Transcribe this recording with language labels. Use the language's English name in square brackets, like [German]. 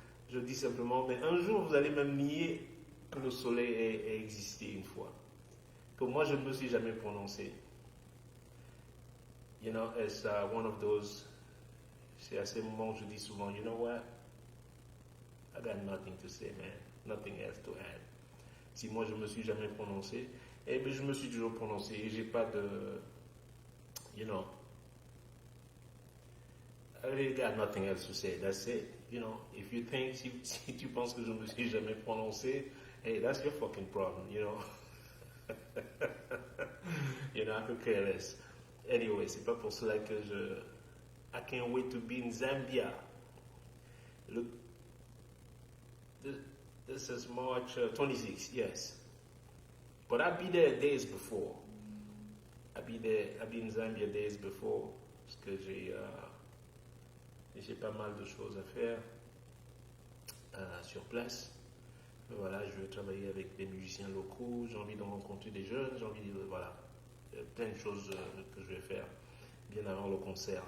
[French] Je dis simplement, mais un jour vous allez même nier que le soleil ait existé une fois. Que moi je ne me suis jamais prononcé. [English] You know, it's one of those. [French] C'est à ces moments où je dis souvent, [English] you know what? I got nothing to say, man. Nothing else to add. [French] Si moi je me suis jamais prononcé, eh bien je me suis toujours prononcé et j'ai pas de, [English] you know, I really got nothing else to say. That's it. You know, if you think, [French] si tu penses que je me suis jamais prononcé, [English] hey, that's your fucking problem, you know. You know, I could care less. Anyway, [French] c'est pas pour cela que [English] I can't wait to be in Zambia. Look, this is March 26, yes. But I'll be there days before. I'll be in Zambia days before. [French] Parce que j'ai pas mal de choses à faire sur place. Mais voilà, je vais travailler avec des musiciens locaux, j'ai envie de rencontrer des jeunes, j'ai envie de, voilà, plein de choses que je vais faire bien avant le concert.